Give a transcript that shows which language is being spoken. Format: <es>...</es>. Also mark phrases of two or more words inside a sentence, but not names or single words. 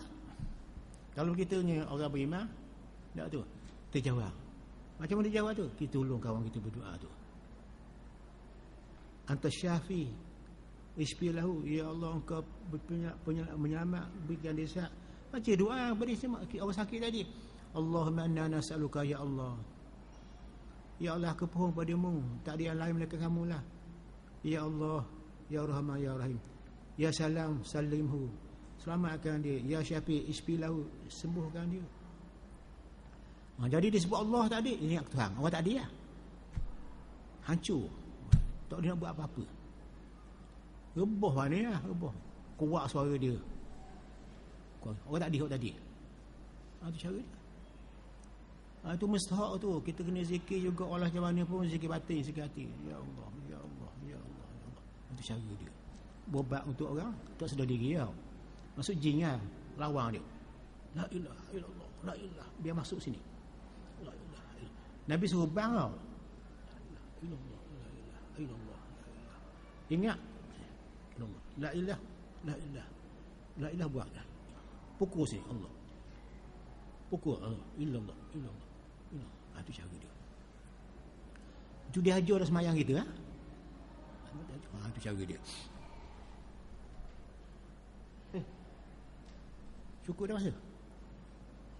<ms>Kalau kita ni orang beriman, tak tu, kita jawab. Macam mana dia jawab tu? Kita tolong kawan kita berdoa tu.</ms> <ar>أنت شافي اشفه,</ar> <ms>ya Allah engkau penyelamat, berikan dia sihat. Baca doa beri orang sakit tadi.</ms> <ar>اللهم إنا نسألك يا الله. يا الله,</ar> <ms>aku pohon padamu, tak ada yang lain melainkan kamu lah.</ms> <ar>يا الله، يا رحمن، يا رحيم، يا سلام، سلمه,</ar> <ms>selamatkan dia.</ms> <ar>يا شافي، اشفه,</ar> <ms>sembuhkan dia. Jadi disebut Allah tak ada, ingat Tuhan. Orang tak ada lah, hancur, tak boleh nak buat apa-apa. Rebah mana lah, rebah, kuat suara dia. Orang tak ada, orang tadi. Itu cara dia. Itu mustahak tu. Kita kena zikir juga Allah macam mana pun, zikir batin, zikir hati.</ms> <ar>يا الله، يا الله، يا الله، يا الله.</ar> <ms>Itu cara dia. Berobat untuk orang tak sedar diri tau. Masuk jin lah, lawan dia.</ms> <ar>لا إله إلا الله، لا إله,</ar> <ms>biar masuk sini.</ms> <ar>لا إله إلا الله.</ar> <ms>Nabi suruh bang tau.</ms> <ar>لا إله إلا الله، لا إله إلا الله. Ingat لا إله، لا إله، لا إله,</ar> <ms>buat dah. Pukul sini Allah, pukul Allah,</ms> <ar>إلا الله، إلا الله، إلا الله.</ar> <ms>Itu cara dia. Itu dia ajar dah semayang kita, ha? Itu cara dia. Cukup dah masa.</ms>